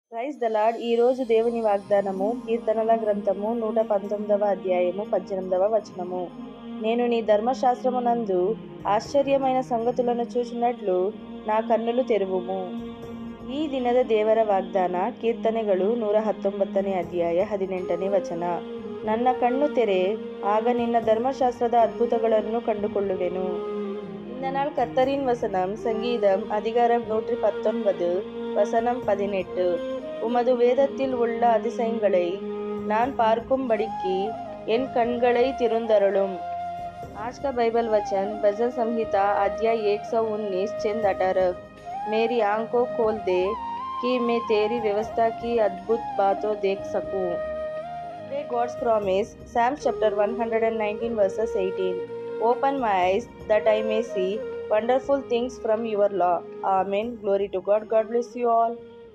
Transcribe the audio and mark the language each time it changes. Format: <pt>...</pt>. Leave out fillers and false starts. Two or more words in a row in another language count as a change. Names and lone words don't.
<en>Praise the Lord.</en> <te>ఈరోజు దేవుని వాగ్దానము కీర్తనల గ్రంథము 119వ అధ్యాయము 18వ వచనము. నేను నీ ధర్మశాస్త్రమునందు ఆశ్చర్యమైన సంగతులను చూచినట్లు నా కన్నులు తెరువుము.</te> <kn>ಈ ದಿನದ ದೇವರ ವಾಗ್ದಾನ ಕೀರ್ತನೆಗಳು 119ನೇ ಅಧ್ಯಾಯ 18ನೇ ವಚನ. ನನ್ನ ಕಣ್ಣು ತೆರೆ, ಆಗ ನಿನ್ನ ಧರ್ಮಶಾಸ್ತ್ರದ ಅದ್ಭುತಗಳನ್ನು ಕಂಡುಕೊಳ್ಳುವೆನು.</kn> <ta>இந்த நாள் கர்த்தரின் வசனம். சங்கீதம் அதிகாரம் 119 வசனம் 18. உமது வேதத்தில் உள்ள அதிசயங்களை நான் பார்க்கும்படிக்கு என் கண்களை திறந்தருளும்.</ta> <hi>आज का बाइबल वचन भजन संहिता अध्याय 119 चंद 18. मेरी आंखों खोल दे कि मैं तेरी व्यवस्था की अद्भुत बातों देख सकूं.</hi> <en>Today God's promise, Psalms chapter 119 verses 18. Open my eyes that I may see wonderful things from your law. Amen. Glory to God. God bless you all.</en>